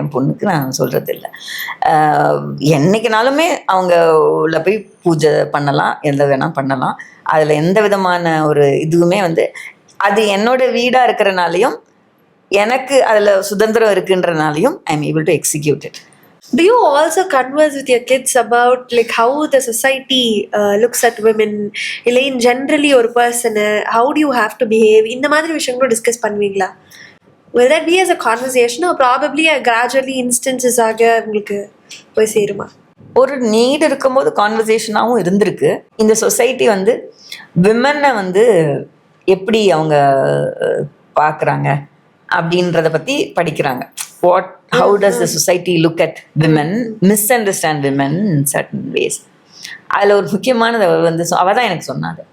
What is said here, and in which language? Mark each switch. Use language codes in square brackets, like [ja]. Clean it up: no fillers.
[ta] என் பொண்ணுக்கு நான் சொல்கிறது இல்லை. என்னைக்குனாலுமே அவங்க உள்ள போய் பூஜை பண்ணலாம், எந்த வேணால் பண்ணலாம். அதில் எந்த விதமான ஒரு இதுவுமே வந்து அது என்னோட வீடாக இருக்கிறனாலையும் எனக்கு அதில் சுதந்திரம் இருக்குன்றனாலையும் [en] I am able to execute it. Do you also converse with your kids about like how the society looks at women? [ta] இல்லை [en] in generally ஒரு person how do you have to behave? [ta] இந்த மாதிரி விஷயங்களும் டிஸ்கஸ் பண்ணுவீங்களா? [en] Will that be as a conversation or probably a gradually instances [ta] ஆக உங்களுக்கு போய் சேருமா? ஒரு நீட் இருக்கும்போது கான்வர்சேஷனாகவும் இருந்திருக்கு. இந்த சொசைட்டி வந்து விமனை வந்து எப்படி அவங்க பார்க்குறாங்க அப்படின்றத பற்றி படிக்கிறாங்க. [en] How does the society look at women, misunderstand women in certain ways? [ta] அதில் ஒரு முக்கியமானது வந்து அவள் தான் எனக்கு சொன்னாங்க.